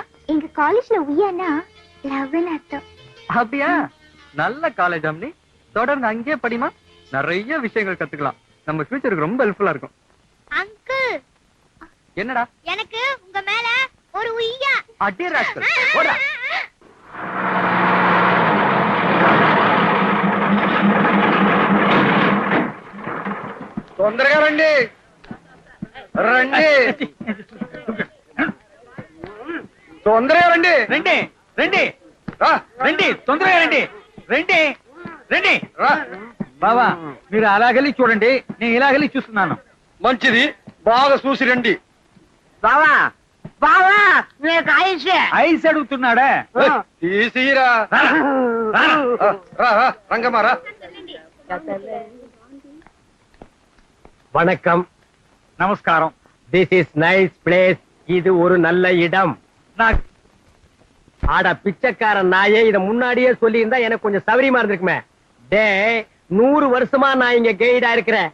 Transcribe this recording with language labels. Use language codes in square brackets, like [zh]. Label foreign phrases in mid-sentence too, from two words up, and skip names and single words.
[ta] எங்க காலேஜ்ல உய்யானா லவ்னு அர்த்தம். அப்படியா? நல்ல காலேஜ் அம்னி, தொடர்ந்து அங்கேயே படிமா. நிறைய விஷயங்கள் கத்துக்கலாம், நம்ம ஃபியூச்சருக்கு ரொம்ப ஹெல்ப்ஃபுல்லா இருக்கும். அங்கிள், என்னடா? எனக்கு உங்க மேல ஒரு உய்யா. அடே ராஸ்கல், ஓடா. [te] తొందరగా రండి రండి తొందరగా రండి రండి రండి రండి తొందరగా రండి రండి రండి బావా, మీరు అలాగెళ్ళి చూడండి, నేను ఇలాగెళ్ళి చూస్తున్నాను. మంచిది, బాగా చూసి రండి. బావా బావా, నీకు ఐస్ ఐస్ అడుగుతున్నాడా? తీసిరా. రంగమారా. [ta] வணக்கம். நமஸ்காரம். [en] This is nice place. [ta] இது ஒரு நல்ல இடம். ஆடா பிச்சைக்காரன் நாயே, இத முன்னாடியே சொல்லி இருந்தா எனக்கு கொஞ்சம் சௌரியமா இருந்திருக்குமே. டேய் 100 வருஷமா நான் இங்க கைடா இருக்கிறேன்.